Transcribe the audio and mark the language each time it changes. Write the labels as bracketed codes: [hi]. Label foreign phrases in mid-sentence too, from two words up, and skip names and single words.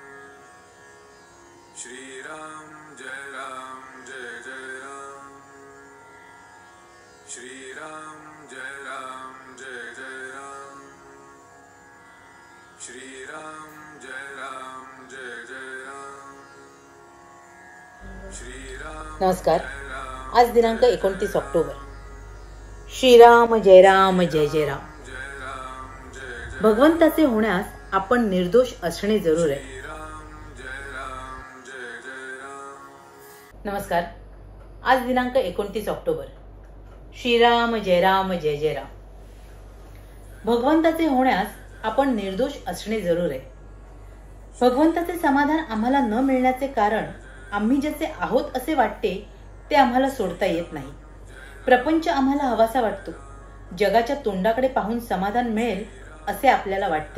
[mr] श्री राम जय जय राम। श्री राम जय जय राम। श्री राम जय जय राम। श्री राम। नमस्कार। आज दिनांक 29 ऑक्टोबर। श्रीराम जय राम जय जय राम। भगवंताचे होण्यास आपण निर्दोष असणे जरूर आहे। नमस्कार। आज दिनांक 29 ऑक्टोबर। श्रीराम जय राम जय जय राम। भगवंताचे होण्यास आपण निर्दोष असणे जरूर आहे। भगवंताचे समाधान आम्हाला न मिळण्याचे कारण आम्ही ज्याचे आहोत असे वाटते ते आम्हाला सोडता येत नाही। प्रपंच आम्हाला हवासा वाटतो। जगाच्या तोंडाकडे पाहून समाधान मिळेल असे आपल्याला वाटते।